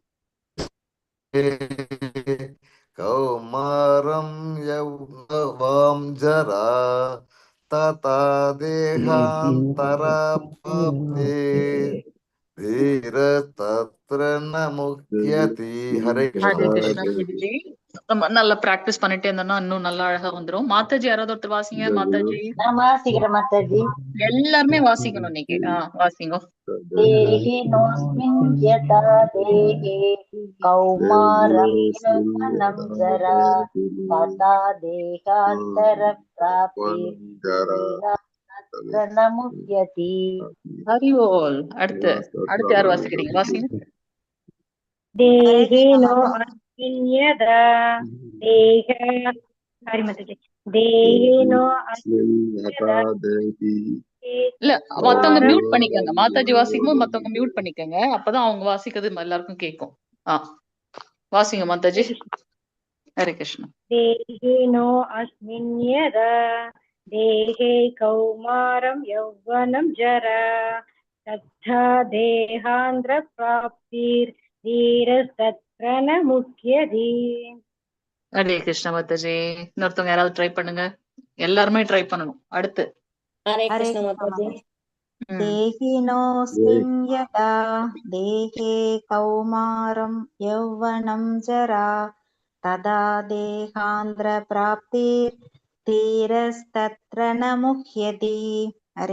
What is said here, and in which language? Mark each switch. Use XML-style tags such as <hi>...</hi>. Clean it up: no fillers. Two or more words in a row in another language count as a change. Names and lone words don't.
<sa>कौमारं यौवनं जरा तथा देहान्तरा प्राप्ते धीरस्तत्र न मुह्यति.</sa> <ta>ஹரே கிருஷ்ணா. நம்ம நல்லா பிராக்டிஸ் பண்ணிட்டே இருந்தோம்னா இன்னும் நல்லா அழகா வந்துரும். மாதாஜி யாராவது ஒருத்தர் வாசிங்க. மாதாஜி நான் வாசிக்கிறேன் மாதாஜி. எல்லாருமே வாசிக்கணும் இன்னைக்கு. வாசிங்க.</ta> <sa>देहिनोऽस्मिन् यथा देहे कौमारं यौवनं जरा तथा देहान्तरप्राप्तिर्धीरस्तत्र न मुह्यति.</sa> <ta>ஹரி போல். அடுத்து யார் வாசிக்கிறீங்க? வாசிங்க.</ta> <sa>देहिनोऽस्मिन् यथा देहे</sa> <ta>இல்ல, மத்தவங்க மியூட் பண்ணிக்கங்க. மாதாஜி வாசிக்கும்போது மத்தவங்க மியூட் பண்ணிக்கங்க. அப்பதான் அவங்க வாசிக்கிறது எல்லாருக்கும் கேட்கும். வாசிங்க மாதாஜி. ஹரே கிருஷ்ணா. देहिनोऽस्मिन् यथा देहे कौमारं यौवनं जरा तथा देहान्तरप्राप्तिर्धीरस्तत्र न मुह्यति. ஹரே கிருஷ்ணா மாதாஜி. இன்னொருத்தவங்க யாராவது ட்ரை பண்ணுங்க. எல்லாருமே ட்ரை பண்ணணும். அடுத்து</ta> <sa>हरे कृष्ण माताजी. देहिनोऽस्मिन् यथा देहे कौमारं यौवनं जरा तदा देहान्तरप्राप्तिर्धीरस्तत्र न मुह्यति. हरे</sa>